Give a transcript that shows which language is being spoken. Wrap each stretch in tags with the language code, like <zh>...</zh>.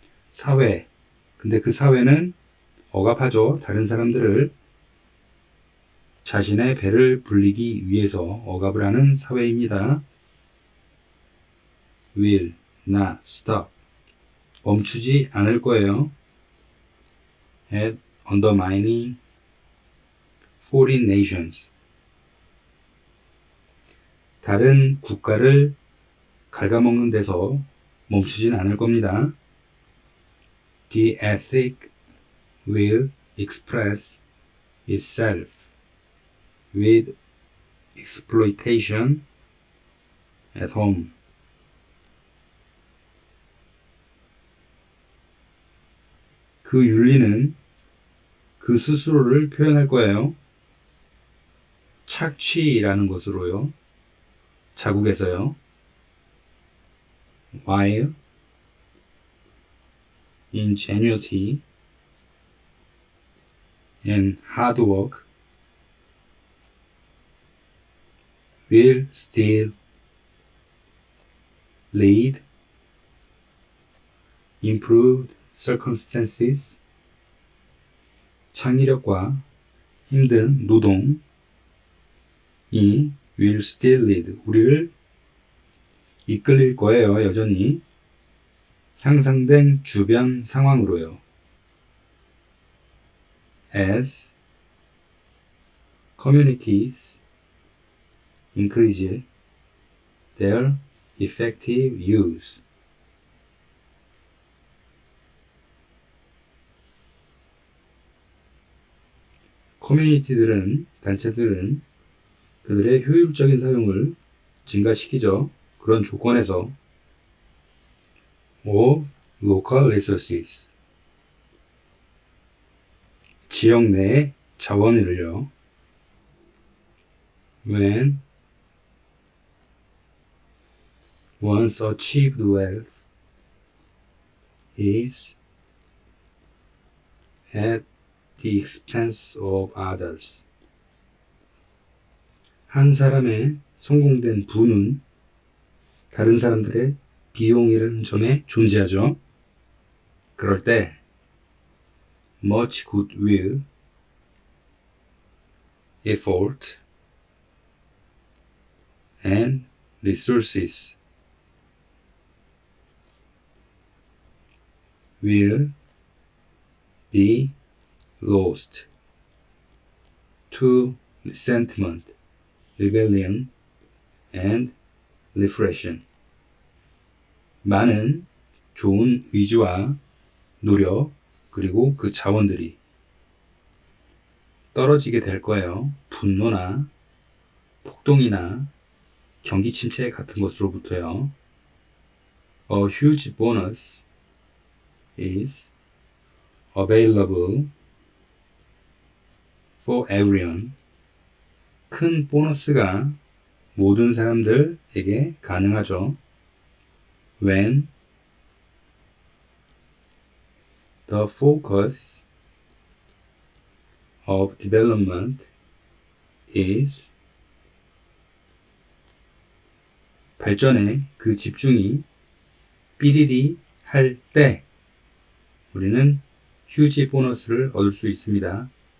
<ko>사회. 근데 그 사회는 억압하죠. 다른 사람들을 자신의 배를 불리기 위해서 억압을 하는 사회입니다.</ko> <en>will not stop.</en> <ko>멈추지 않을 거예요.</ko> <en>at undermining foreign nations.</en> <ko>다른 국가를 갉아먹는 데서 멈추진 않을 겁니다.</ko> <en>The ethic will express itself with exploitation at home.</en> <ko>그 윤리는 그 스스로를 표현할 거예요. 착취라는 것으로요. 자국에서요.</ko> <en>While ingenuity and hard work will still lead improved circumstances.</en> <ko>창의력과 힘든 노동이</ko> <en>will still lead,</en> <ko>우리를 이끌릴 거예요. 여전히 향상된 주변 상황으로요.</ko> <en>As communities increase their effective use.</en> <ko>커뮤니티들은, 단체들은 그들의 효율적인 사용을 증가시키죠. 그런 조건에서</ko> <en>of local resources.</en> <ko>지역 내 자원을요.</ko> <en>When once achieved wealth is at the expense of others.</en> <ko>한 사람의 성공된 부는 다른 사람들의 비용이라는 점에 존재하죠. 그럴 때</ko> <en>much goodwill, effort, and resources will be lost to resentment, rebellion, and repression.</en> <ko>많은 좋은 의지와 노력 그리고 그 자원들이 떨어지게 될 거예요. 분노나 폭동이나 경기 침체 같은 것으로부터요.</ko> <en>A huge bonus is available for everyone.</en> <ko>큰 보너스가 모든 사람들에게 가능하죠.</ko> <en>When the focus of development is</en> <ko>발전의 그 집중이 삐리리 할 때 우리는 휴지 보너스를 얻을 수 있습니다.</ko>